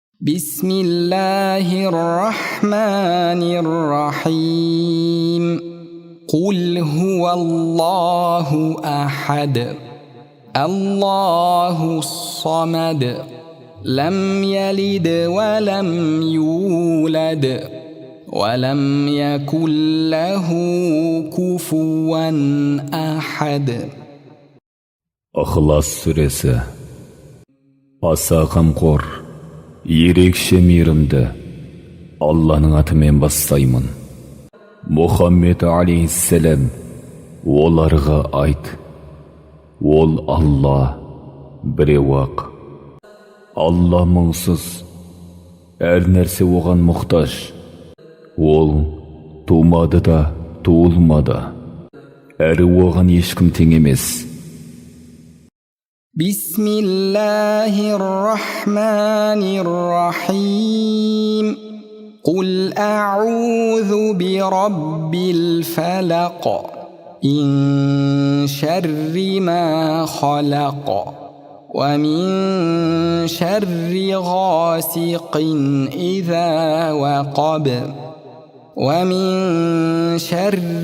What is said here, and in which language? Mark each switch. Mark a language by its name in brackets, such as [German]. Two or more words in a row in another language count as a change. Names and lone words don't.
[Arabic] بسم الله الرحمن الرحيم قل هو الله أحد الله الصمد لم يلد ولم يولد ولم يكن له كفوا أحد. [Kazakh] Ықылас сүресі. Аса қамқор, ерекше мейірімді Алланың атымен бастаймын. Мұхаммед алейхиссалам, оларға айт: ол Алла біреу-ақ. Алла мұңсыз, әр нәрсе оған мұқтаж. Ол тумады да, туылмады. Әрі оған ешкім тең емес. [Arabic] بسم الله الرحمن الرحيم قل أعوذ برب الفلق من شر ما خلق ومن شر غاسق إذا وقب ومن شر